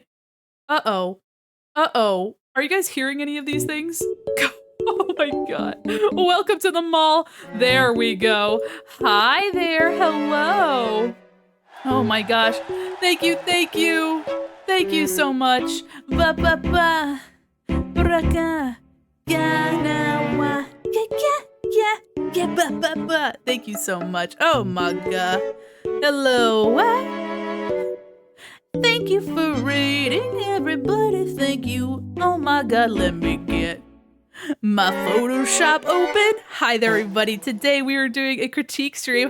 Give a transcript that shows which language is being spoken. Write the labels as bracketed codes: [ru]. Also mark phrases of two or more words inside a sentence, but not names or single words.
[en] Uh-oh. Uh-oh. Are you guys hearing any of these things? Oh my god. Welcome to the mall. There we go. Hi there. Hello. Oh my gosh. Thank you. Thank you. Thank you so much. Ba ba ba. Braka. Ganawa. Yeah, ba ba ba. Thank you so much. Oh my god. Hello. Thank you for rating, everybody. Thank you. Oh my god, let me get my Photoshop open. Hi there, everybody. Today we are doing a critique stream.